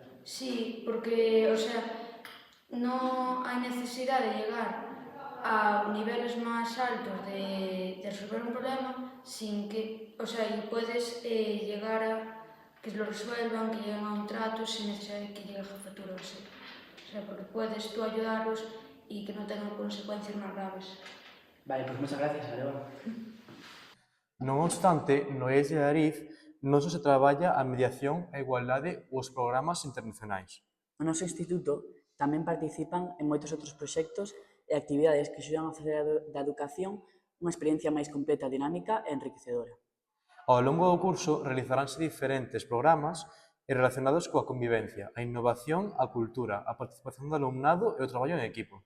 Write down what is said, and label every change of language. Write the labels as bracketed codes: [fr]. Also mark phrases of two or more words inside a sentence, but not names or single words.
[es] Sí, porque, o sea, no hay necesidad de llegar a niveles más altos de resolver un problema sin que, o sea, y puedes llegar a que lo resuelvan, que lleguen a un trato sin necesidad de que llegue a jefatura o así. O sea, porque puedes tú ayudarlos y que no tengan consecuencias más graves. Vale, pues muchas gracias, Aroa. [gl] Non obstante, no ES de Ariz non só se traballa a mediación, a igualdade ou os programas internacionais. No noso instituto tamén participan en moitos outros proxectos e actividades que axudan a facer da educación unha experiencia máis completa, dinámica e enriquecedora. Ao longo do curso realizaranse diferentes programas relacionados coa convivencia, a innovación, a cultura, a participación do alumnado e o traballo en equipo.